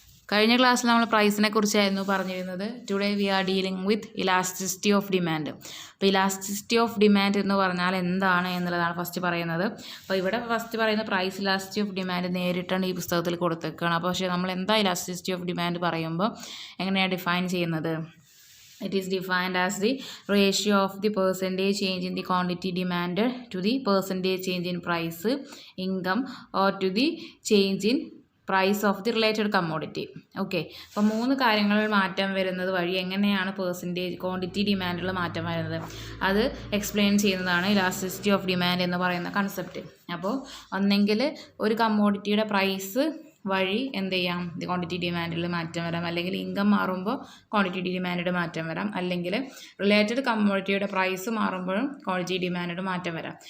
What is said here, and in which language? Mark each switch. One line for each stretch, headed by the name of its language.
Malayalam: കഴിഞ്ഞ ക്ലാസ്സിൽ നമ്മൾ പ്രൈസിനെ കുറിച്ചായിരുന്നു പറഞ്ഞിരുന്നത്.
English: Today we are dealing with elasticity of demand.
Malayalam: അപ്പോൾ ഇലാസ്റ്റിസിറ്റി ഓഫ് ഡിമാൻഡ് എന്ന് പറഞ്ഞാൽ എന്താണ് എന്നുള്ളതാണ് ഫസ്റ്റ് പറയുന്നത്. അപ്പോൾ ഇവിടെ ഫസ്റ്റ് പറയുന്ന പ്രൈസ് ഇലാസ്റ്റിസിറ്റി ഓഫ് ഡിമാൻഡ് നേരിട്ടാണ് ഈ പുസ്തകത്തിൽ കൊടുത്തേക്കാണ്. അപ്പോൾ പക്ഷേ നമ്മൾ എന്താ ഇലാസ്റ്റിസിറ്റി ഓഫ് ഡിമാൻഡ് പറയുമ്പോൾ എങ്ങനെയാണ് ഡിഫൈൻ ചെയ്യുന്നത്?
English: It is defined as the ratio of the percentage change in the quantity demanded to the percentage change in price, income or to the change in price of the related commodity.
Malayalam: Okay, അപ്പോൾ 3 കാര്യങ്ങളിൽ മാറ്റം വരുന്നത് വഴി എങ്ങനെയാണ് percentage quantity ഡിമാൻഡിൽ മാറ്റം വരുന്നത് അത് explain ചെയ്യുന്നതാണ് ഇലാസ്റ്റിസിറ്റി ഓഫ് ഡിമാൻഡ് എന്ന് പറയുന്ന കൺസെപ്റ്റ്. അപ്പോൾ ഒന്നെങ്കിൽ ഒരു കമ്മോഡിറ്റിയുടെ പ്രൈസ് വഴി എന്ത് ചെയ്യാം, ക്വാണ്ടിറ്റി ഡിമാൻഡിൽ മാറ്റം വരാം, അല്ലെങ്കിൽ ഇൻകം മാറുമ്പോൾ ക്വാണ്ടിറ്റി ഡിമാൻഡിൽ മാറ്റം വരാം, അല്ലെങ്കിൽ റിലേറ്റഡ് കമ്മോഡിറ്റിയുടെ പ്രൈസ് മാറുമ്പോഴും ക്വാണ്ടിറ്റി ഡിമാൻഡിൽ മാറ്റം വരാം.